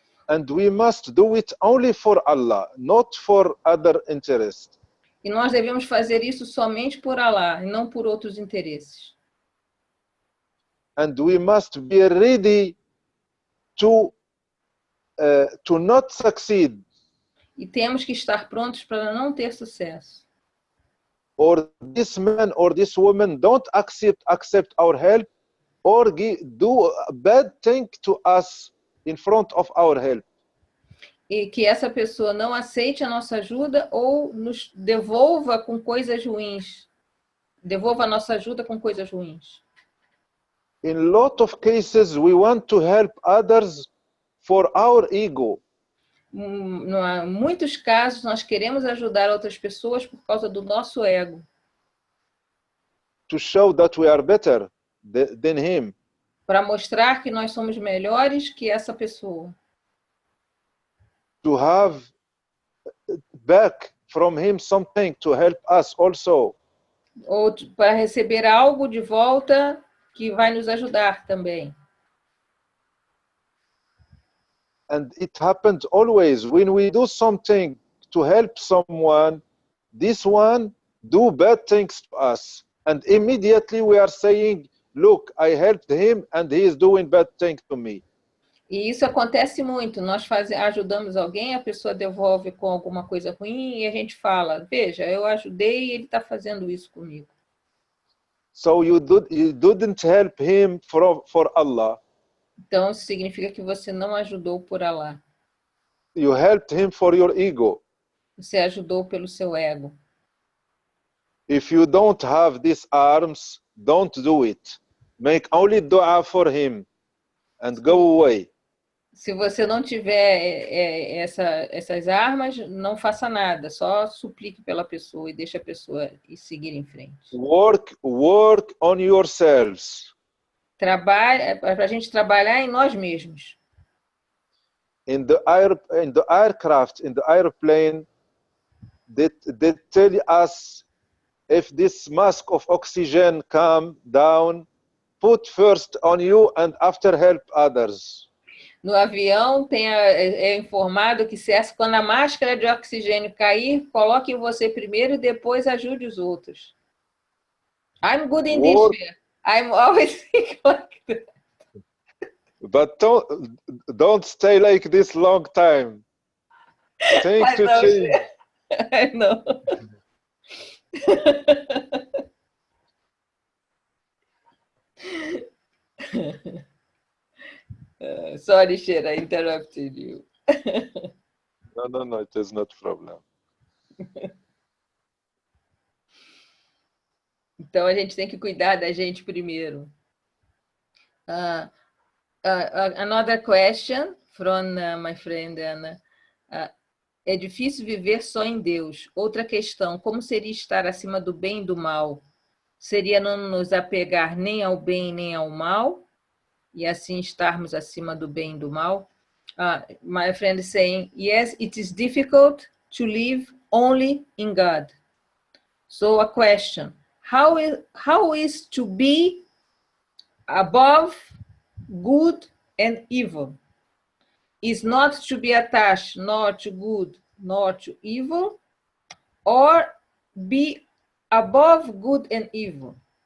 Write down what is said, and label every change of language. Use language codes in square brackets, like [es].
[en] And we must do it only for Allah, not for other interests. [pt] E nós devemos fazer isso somente por Allah, e não por outros interesses. [en] And we must be ready to not succeed. [pt] E temos que estar prontos para não ter sucesso. [en] Or this man or this woman don't accept our help, or do a bad thing to us in front of our help. [pt] E que essa pessoa não aceite a nossa ajuda ou nos devolva com coisas ruins. Devolva a nossa ajuda com coisas ruins. [en] In a lot of cases, we want to help others for our ego. [pt] Em muitos casos, nós queremos ajudar outras pessoas por causa do nosso ego. [en] To show that we are better than him. [pt] Para mostrar que nós somos melhores que essa pessoa. [en] To have back from him something to help us also. [pt] Ou para receber algo de volta que vai nos ajudar também. [en] And it happens always when we do something to help someone, this one do bad things to us. And immediately we are saying, look, I helped him and he is doing bad things to me. [pt] E isso acontece muito. Nós ajudamos alguém, a pessoa devolve com alguma coisa ruim e a gente fala, veja, eu ajudei e ele está fazendo isso comigo. [en] So you didn't help him for Allah. [pt] Então, isso significa que você não ajudou por Allah. [en] You helped him for your ego. [pt] Você ajudou pelo seu ego. [en] If you don't have these arms, don't do it. Make only dua for him and go away. [pt] Se você não tiver essas armas, não faça nada, só suplique pela pessoa e deixe a pessoa seguir em frente. [en] Work on yourselves. [pt] Para a gente trabalhar em nós mesmos. [en] In the aircraft, in the airplane, they tell us if this mask of oxygen come down, put first on you and after help others. [pt] No avião é informado que quando a máscara de oxigênio cair, coloque em você primeiro e depois ajude os outros. [en] I'm good in this fear. I'm always think like that. But don't stay like this long time. Think to change. I know. Sorry, Sheikh, I interrupted you. No, it is not a problem. [pt] Então, a gente tem que cuidar da gente primeiro. [en] Another question from my friend Anna. [pt] É difícil viver só em Deus. Outra questão, como seria estar acima do bem e do mal? Seria não nos apegar nem ao bem nem ao mal? E assim estarmos acima do bem e do mal? [en] My friend is saying, yes, it is difficult to live only in God. So a question, how is to be above good and evil? Is not to be attached nor to good nor to evil, or be above good and evil?